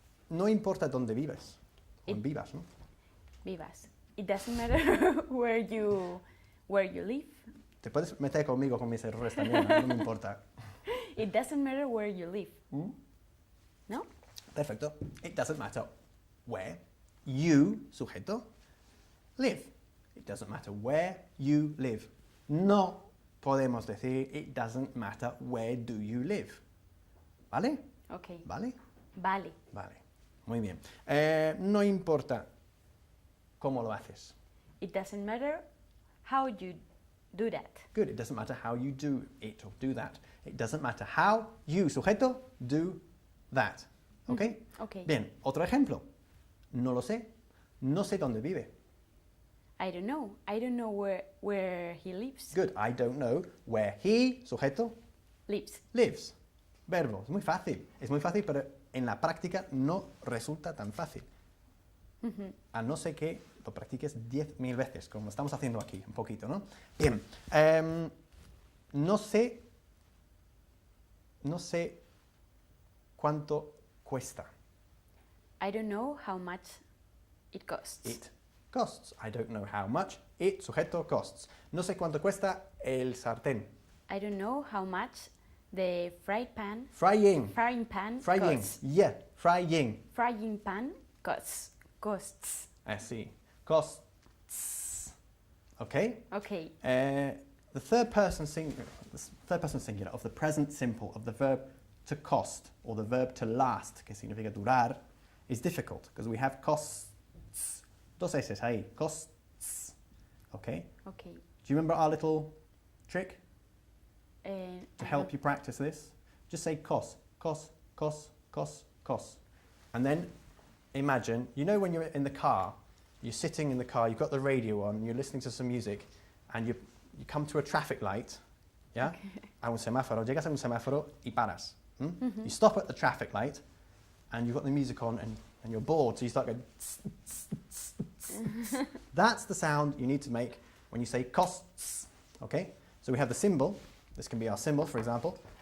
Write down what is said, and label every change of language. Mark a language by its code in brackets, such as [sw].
[es] No importa dónde vives. O [en] It- [es] vivas, ¿no? Vivas. [en] It doesn't matter where you live. [es] Te puedes meter conmigo con mis errores también, no me importa. [en] It doesn't matter where you live. ¿Mm? [es] ¿No? Perfecto. [en] It doesn't matter where you, sujeto, live. It doesn't matter where you live. [es] No podemos decir [en] it doesn't matter where do you live. [es] ¿Vale? [en] Okay. [es] ¿Vale? Vale. Vale. Muy bien. No importa cómo lo haces. [en] It doesn't matter how you do that. Good. It doesn't matter how you do it or do that. It doesn't matter how you, sujeto, do that. ¿Ok? Okay. [es] Bien. Otro ejemplo. No lo sé. No sé dónde vive. [en] I don't know. I don't know where he lives. Good. I don't know where he, sujeto, Lives. [es] lives. Verbo. Es muy fácil. Es muy fácil, pero en la práctica no resulta tan fácil. A no ser que lo practiques 10.000 veces, como estamos haciendo aquí, un poquito, ¿no? Bien. No sé cuánto cuesta. [en] I don't know how much it costs. It costs. I don't know how much it, sujeto, costs. [es] No sé cuánto cuesta el sartén. [en] I don't know how much the frying pan Frying. costs. Yeah. Frying. Frying pan costs. Así. Costs. Okay? Okay. The third person singular of the present simple of the verb to cost or the verb to last, [es] que significa durar, [en] is difficult because we have costs. [es] Dos S's ahí. [en] Costs. Okay? Okay. Do you remember our little trick to I help don't- you practice this? Just say cost, cost, cost, cost, cost. And then imagine, you know when you're in the car, you're sitting in the car, you've got the radio on, you're listening to some music, and you come to a traffic light, yeah? Okay. [es] A un semáforo, llegas a un semáforo y paras. [en] You stop at the traffic light, and you've got the music on, and you're bored, so you start going... That's the sound you need to make when you say costs, okay? So we have the symbol, this can be our symbol, for example.